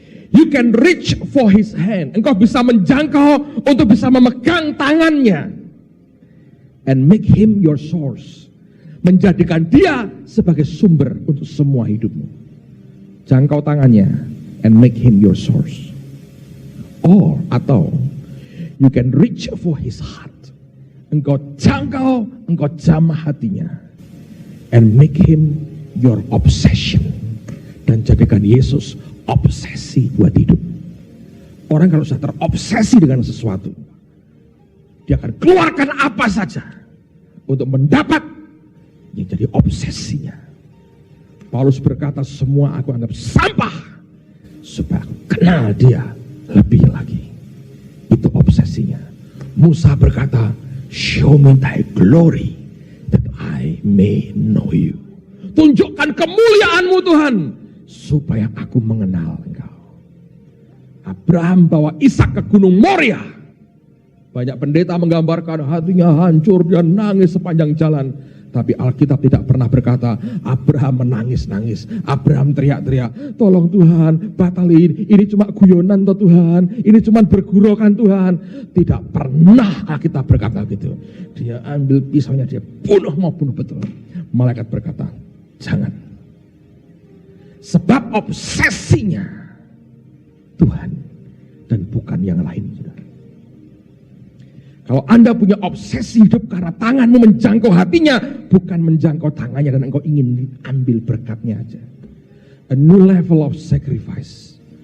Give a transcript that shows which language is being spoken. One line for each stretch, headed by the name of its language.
English: You can reach for his hand.
Indonesian: Engkau bisa menjangkau untuk bisa memegang tangannya.
English: And make him your source.
Indonesian: Menjadikan dia sebagai sumber untuk semua hidupmu. Jangkau tangannya
English: and make him your source. Atau you can reach for his heart.
Indonesian: Engkau jangkau, engkau jamah hatinya.
English: And make him your obsession.
Indonesian: Dan jadikan Yesus obsesi buat hidup. Orang kalau sudah terobsesi dengan sesuatu, dia akan keluarkan apa saja untuk mendapat yang jadi obsesinya. Paulus berkata, semua aku anggap sampah supaya aku kenal dia lebih lagi. Itu obsesinya. Musa berkata,
English: show me thy glory that I may know you.
Indonesian: Tunjukkan kemuliaanmu Tuhan supaya aku mengenal engkau. Abraham bawa Ishak ke Gunung Moria. Banyak pendeta menggambarkan hatinya hancur, dia nangis sepanjang jalan. Tapi Alkitab tidak pernah berkata Abraham menangis-nangis. Abraham teriak-teriak, tolong Tuhan, batalin. Ini cuma guyonan toh Tuhan. Ini cuma bergurau kan Tuhan. Tidak pernah Alkitab berkata gitu. Dia ambil pisaunya, dia mau bunuh betul. Malaikat berkata, jangan. Sebab obsesinya Tuhan dan bukan yang lain. Kalau Anda punya obsesi hidup karena tanganmu menjangkau hatinya, bukan menjangkau tangannya dan engkau ingin ambil berkatnya aja.
English: A new level of sacrifice.